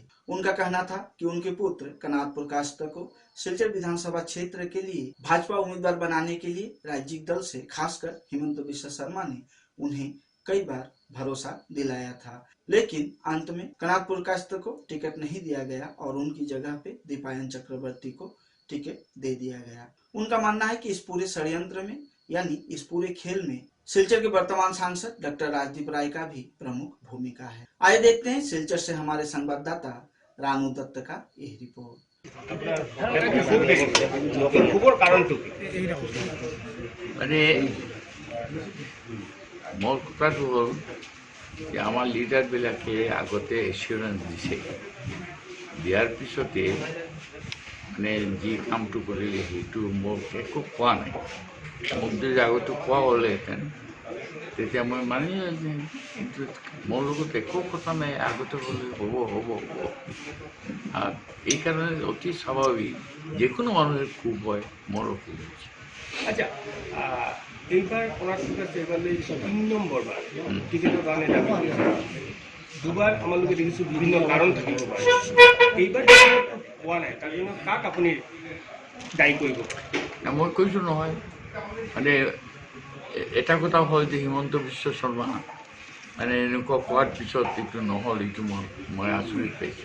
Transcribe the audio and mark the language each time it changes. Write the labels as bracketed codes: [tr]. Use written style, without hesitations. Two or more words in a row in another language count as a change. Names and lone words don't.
[hi] उनका कहना था कि उनके पुत्र कनाथ पुरकायस्थ को सिलचर विधानसभा क्षेत्र के लिए भाजपा उम्मीदवार बनाने के लिए राज्य दल से खासकर हिमंत बिश्व शर्मा ने उन्हें कई बार भरोसा दिलाया था, लेकिन अंत में कनाथ पुरकायस्थ को टिकट नहीं दिया गया और उनकी जगह पे दीपायन चक्रवर्ती को टिकट दे दिया गया। उनका मानना है कि इस पूरे षड्यंत्र में यानी इस पूरे खेल में सिलचर के वर्तमान सांसद डॉक्टर राजदीप राय का भी प्रमुख भूमिका है। आइए देखते हैं सिलचर से हमारे संवाददाता रानू दत्त का यह रिपोर्ट। [as] মোৰ কথাটো হ'ল যে আমাৰ লিডাৰবিলাকে আগতে এচিউৰেঞ্চ দিছে, দিয়াৰ পিছতে মানে যি কামটো কৰিলে সেইটো মোক একো কোৱা নাই। মোক যদি আগতে কোৱা হ'লেহেঁতেন তেতিয়া মই মানি ল'লোহেঁতেন, কিন্তু মোৰ লগত একো কথা নাই। আগতে হ'লে হ'ব হ'ব হ'ব। এইকাৰণে অতি স্বাভাৱিক, যিকোনো মানুহের খুব হয়, মোৰো খুব হৈছে। [bn] আচ্ছা, এইবার ওনার কাছে এবারে ৩ নম্বরবার টিকেটের দানে দাবি করেছে। দুবার আমার লোকে দেখেছি বিভিন্ন কারণ [as] থাকিব পাৰে। এইবাৰ পোৱা নাই, তাৰ জন্য কাক আপুনি দায়ী কৰিব? মই কৈছোঁ নহয়, মানে এটা কথা হ'ল যে হিমন্ত বিশ্ব শৰ্মা মানে এনেকুৱা কোৱাৰ পিছত এইটো নহ'ল, এইটো মই আচৰিত পাইছোঁ।